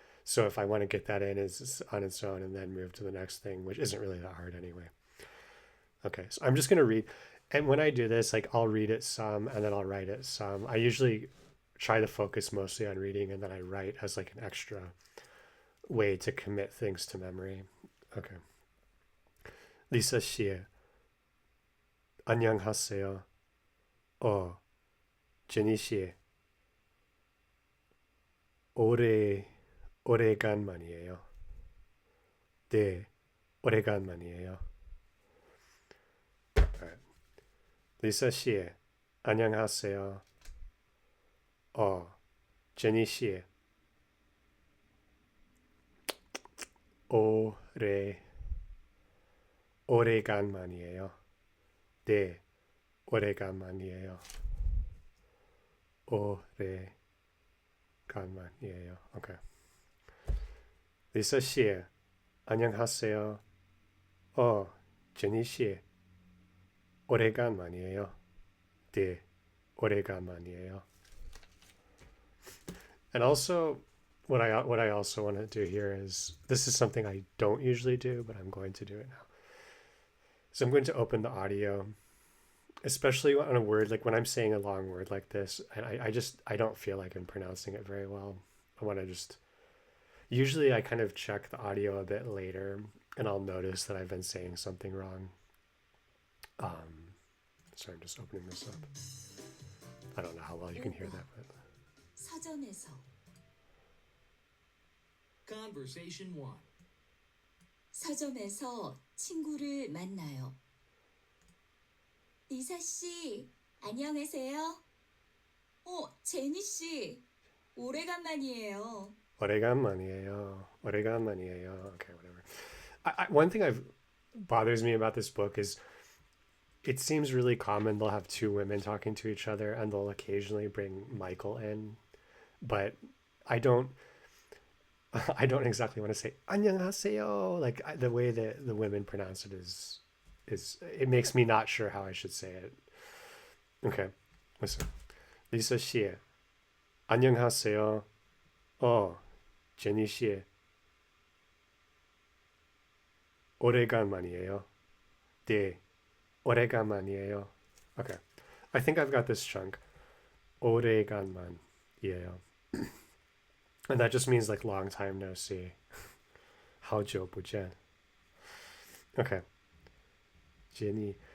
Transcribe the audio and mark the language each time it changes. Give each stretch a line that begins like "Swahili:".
English: So if I want to get that in is on its own and then move to the next thing, which isn't really that hard anyway. Okay, so I'm just going to read. And when I do this, like I'll read it some and then I'll write it some. I usually try to focus mostly on reading and then I write as like an extra way to commit things to memory. Okay.
Korean: Lisa 씨, 안녕하세요. 제니 씨, 오래 오래간만이에요. 네, 오래간만이에요. Alright. 리사 씨, 안녕하세요. 제니 씨, 오래 오래간만이에요. 네, 오래간만이에요. 오래간만이에요. Okay. 리사 씨, 안녕하세요. 제니 씨, 오래간만이에요. 네, 오래간만이에요.
English: And also, what I also want to do here is this is something I don't usually do, but I'm going to do it now. So I'm going to open the audio, especially on a word like when I'm saying a long word like this, and I don't feel like I'm pronouncing it very well. I want to just usually I kind of check the audio a bit later, and I'll notice that I've been saying something wrong. Sorry, I'm just opening this up. I don't know how well you can hear that, but
Korean: 서점에서
English: Conversation 1.
Korean: 서점에서 친구를 만나요. 리사 씨, 안녕하세요. 제니 씨, 오래간만이에요. 오래간만이에요. 오래간만이에요.
English: Okay, whatever. One thing I've bothers me about this book is it seems really common they'll have two women talking to each other and they'll occasionally bring Michael in, but I don't I don't exactly want to say 안녕하세요. Like the way that the women pronounce it is it makes me not sure how I should say it. Okay, listen.
Korean: 리사 씨, 안녕하세요. 제니 씨, 오래간만이에요. 네, 오래간만이에요.
English: Okay, I think I've got this chunk.
Korean: 오래간만이에요.
English: And that just means like long time no see.
Chinese: 好久不见.Okay. Jenny.